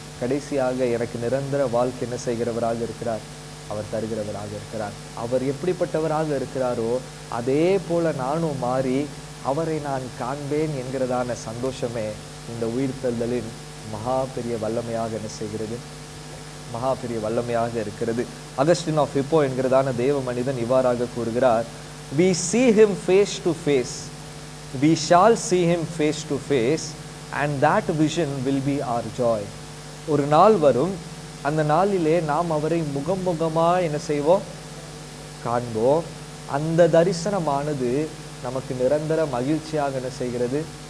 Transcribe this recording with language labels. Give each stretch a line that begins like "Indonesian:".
Tamil: கடைசியாக எனக்கு நிரந்தர வாழ்க்கை என்ன செய்கிறவராக இருக்கிறார்? அவர் தருகிறவராக இருக்கிறார். அவர் எப்படிப்பட்டவராக இருக்கிறாரோ அதே போல நானும் மாறி அவரை நான் காண்பேன் என்கிறதான சந்தோஷமே இந்த உயிர்த்தெழுதலின் மகா பெரிய வல்லமையாக என்ன செய்கிறது? மகா பெரிய வல்லமையாக இருக்கிறது. அகஸ்டின் ஆஃப் ஹிப்போ என்கிறதான தேவ மனிதன் இவ்வாறாக கூறுகிறார்,
English: we see him face to face,
Tamil: we shall see him face to face,
English: and that vision will be our joy.
Tamil: ஒரு நாள் வரும், அந்த நாளிலே நாம் அவரை முகமுகமாக என்ன செய்வோம்? காண்போம். அந்த தரிசனமானது நமக்கு நிரந்தர மகிழ்ச்சியாக என்ன செய்கிறது?